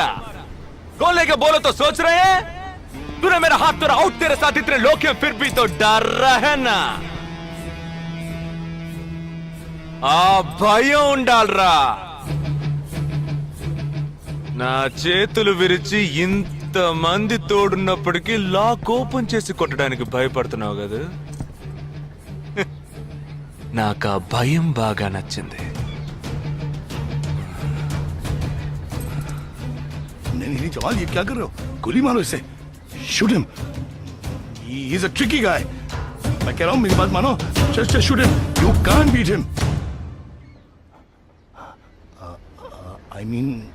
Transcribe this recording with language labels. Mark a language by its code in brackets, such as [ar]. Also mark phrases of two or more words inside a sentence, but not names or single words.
[hi] कौन लेके बोलो तो सोच रहे हैं? तूने मेरा हाथ तोड़ा आउट, तेरे साथ इतने लोग हैं फिर भी तो डर रहा है ना. [te] భయం ఉండాలరా. నా చేతులు విరిచి ఇంత ఇంతమంది తోడున్నప్పటికీ లాక్ ఓపెన్ చేసి కొట్టడానికి భయపడుతున్నావు కదా. నాకు ఆ భయం బాగా నచ్చింది. [hi] नहीं जवान ये क्या कर रहे हो? गोली मारो इसे. [en] Shoot him. He is a tricky guy. [hi] मैं कह रहा हूँ मेरी बात मानो. [en] Just shoot him. You can't beat him. I mean.